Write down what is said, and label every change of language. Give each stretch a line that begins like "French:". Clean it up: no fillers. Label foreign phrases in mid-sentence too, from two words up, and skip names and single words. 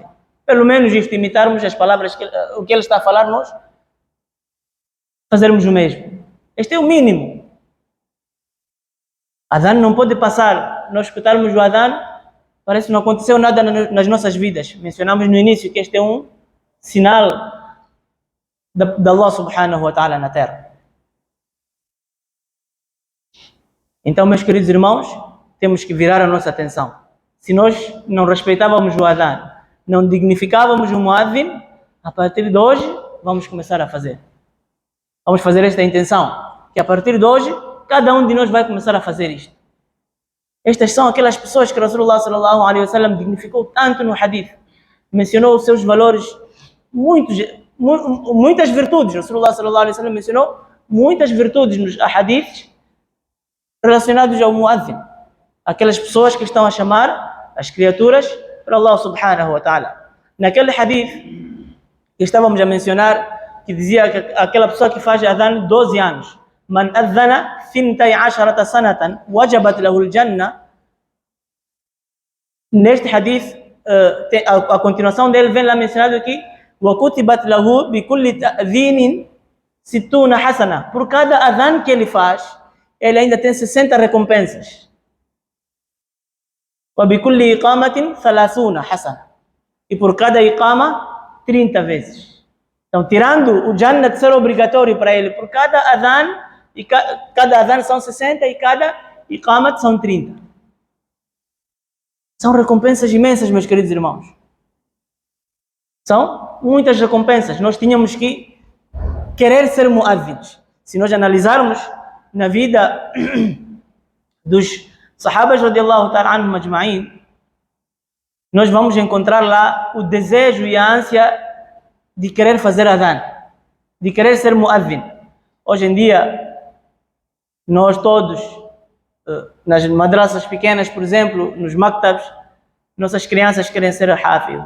Portuguese: Pelo menos isto, imitarmos as palavras, o que ele está a falar, nós fazermos o mesmo. Este é o mínimo. Adhan não pode passar. Nós escutarmos o adhan, parece que não aconteceu nada nas nossas vidas. Mencionamos no início que este é um sinal de Allah
Arabic: سبحانه وتعالى
Portuguese: na terra. Então, meus queridos irmãos, temos que virar a nossa atenção. Se nós não respeitávamos o adhan, não dignificávamos o muadhin, a partir de hoje, vamos começar a fazer. Vamos fazer esta intenção, que a partir de hoje, cada um de nós vai começar a fazer isto. Estas são aquelas pessoas que Rasulullah
Arabic: صلى الله عليه وسلم
Portuguese: dignificou tanto no hadith. Mencionou os seus valores, muitas virtudes. Rasulullah
Arabic: صلى الله عليه وسلم
Portuguese: mencionou muitas virtudes nos hadiths relacionados ao muadhin. Aquelas pessoas que estão a chamar as criaturas para Allah
Arabic: سبحانه وتعالى.
Portuguese: Naquele hadith que estávamos a mencionar, que dizia que aquela pessoa que faz adhan 12 anos,
Arabic: من أذن 12 سنة وجبت له الجنة.
Portuguese: Neste hadith, a continuação dele vem lá mencionado que
Arabic: وكتبت له بكل تأذين ستون حسنة.
Portuguese: Por cada adhan que ele faz, ele ainda tem 60 recompensas.
Arabic: وَبِكُلِّ إِقَامَةٍ 30 hasana.
Portuguese: E por cada iqama, 30 vezes. Então, tirando o Jannah de ser obrigatório para ele, por cada adhan, e cada adhan são 60 e cada iqamat são 30. São recompensas imensas, meus queridos irmãos. São muitas recompensas. Nós tínhamos que querer ser muadhins. Se nós analisarmos na vida dos sahabas
Arabic: رضي الله تعالى عنهم أجمعين,
Portuguese: nós vamos encontrar lá o desejo e a ânsia de querer fazer adhan, de querer ser muadhin. Hoje em dia, nós todos, nas madrasas pequenas, por exemplo, nos maktabs, nossas crianças querem ser hafiz.